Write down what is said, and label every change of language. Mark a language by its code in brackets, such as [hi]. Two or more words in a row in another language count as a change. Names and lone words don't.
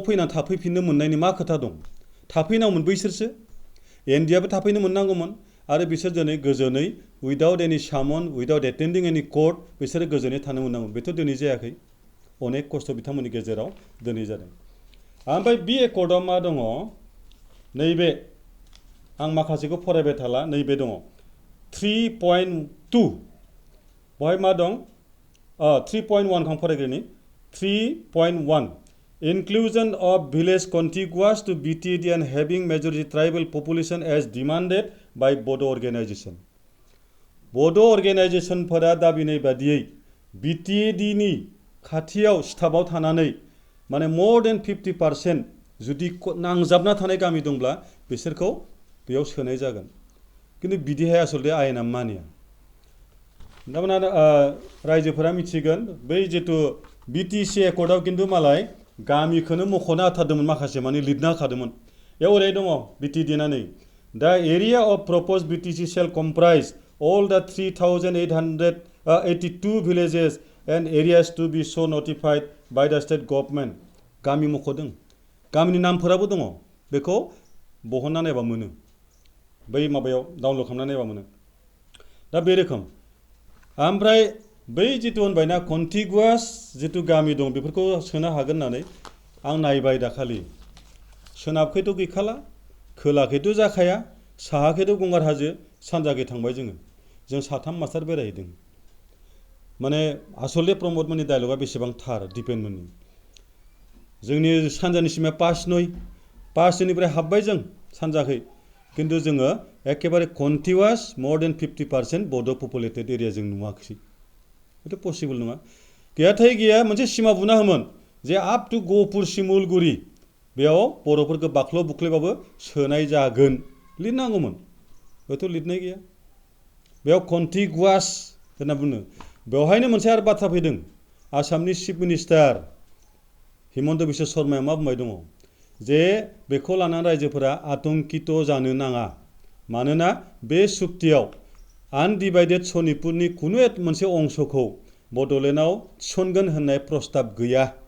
[brx] फैनानै थाफैफिननो मोननायनि मा खोथा दं थाफैनांगौमोन बैसोरसो एनडिआबो थाफैनो मोननांगौमोन आरो बिसोर दिनै गोजोनै [en] without any summon without attending any court [brx] बिसोरो गोजोनै थानो मोननांगौमोन बेथ' दिनै जायाखै अनेक खस्थ' बिथांमोननि गेजेराव दिनै जादों ओमफ्राय बे एकर्डआव मा दङ नैबे आं माखासेखौ फरायबाय थाला नैबे दङ [en] 3.2 [brx] बहाय मा दं 3.1 खौ फरायग्रोनि [en] 3.1 inclusion of village contiguous to BTD and having majority tribal population as demanded by Bodo organization Bodo organization [brx] फोरा दाबिनाय बादियै BTD नि खाथियाव स्टाफआव थानानै माने [en] more than 50% [brx] जुदि नांजाबना थानाय गामि दंब्ला बिसोरखौ बेयाव सोनाय जागोन खिन्थु बिदिहाय आसलते आयेना मानिया दामाना रायजोफोरा मिथिगोन बै जितु बिटिसि एकर्डआव खिन्थु मालाय गामिखौनो मख'ना होथारदोंमोन माखासे माने लिरना होखादोंमोन बेयाव ओरै दङ बिटिडि ना नै [en] the area of proposed BTC shall comprise all the 3,882 villages and areas to be so notified by the state government [brx] गामि मख'दों गामिनि नामफोराबो दङ बेखौ बहनना नायबा मोनो बै माबायाव डाउनलड खालामना नायबा मोनो दा बे रोखोम ओमफ्राय बै जितु होनबायना कन्टिगुवास जितु गामि दं बेफोरखौ सोनो हागोन होननानै आं नायबाय दाखालि सोनाबखैथ' गैखाला खोलाखैथ' जाखाया साहाखैथ' गंगार हाजो सानजाखै थांबाय जों साथाम मास्टार बेरायहैदों माने आसलते प्रमदमोननि डायलगा बेसेबां थार दिपेनमोननि जोंनि सानजानि सिमाया 5-9 हाबबाय जों सानजाखै खिन्थु जोङो एखेबारे कन्टिगुवास [en] more than 50% Bodo populated area [brx] जों नुवाखै बेथ' पसिबल नङा गैयाथाय गैया मोनसे सिमा बुना होमोन जे [en] up to [brx] गहपुर सिमुलगुरि बेयाव बर'फोरखौ बाख्ल' बुख्लैबाबो सोनाय जागोन लिरनांगौमोन हयथ' लिरनाय गैया बेयाव कन्टिगुवास होनना बुङो बेवहायनो मोनसे आरो बाथ्रा फैदों आसामनि [en] chief minister [brx] हिमन्त बिश्व शर्माया मा बुंबाय दङ जे बेखौ लानानै रायजोफोरा आतंकित जानो नाङा मानोना बे सुक्तियाव आनडिभाइडेड सनितपुरनि खुनु मोनसे अंशखौ बड'लेण्डआव थिसनगोन होननाय प्रस्ताब गैया